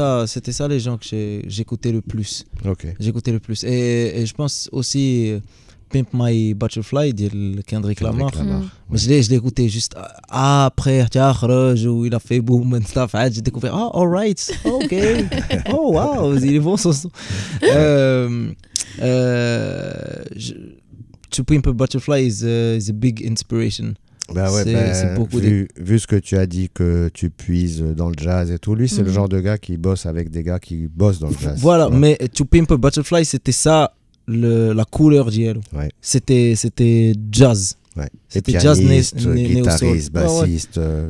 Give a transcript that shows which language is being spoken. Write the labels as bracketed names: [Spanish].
[French] C'était ça les gens que j'écoutais le plus. Ok. J'écoutais le plus. Et je pense aussi Pimp My Butterfly de Kendrick Lamar. Mais je l'ai écouté juste après où il a fait [English] boom and stuff. [French] J'ai découvert, alright, ok. Oh wow, il est bon son son. [English] To Pimp a Butterfly is a big inspiration. [French] Bah ouais, c'est beaucoup vu ce que tu as dit que tu puises dans le jazz et tout, lui c'est le genre de gars qui bosse avec des gars qui bossent dans le jazz. Voilà, mais To Pimp a Butterfly c'était ça la couleur d'hier. Ouais. C'était jazz. Ouais. C'était jazz guitariste, bassiste,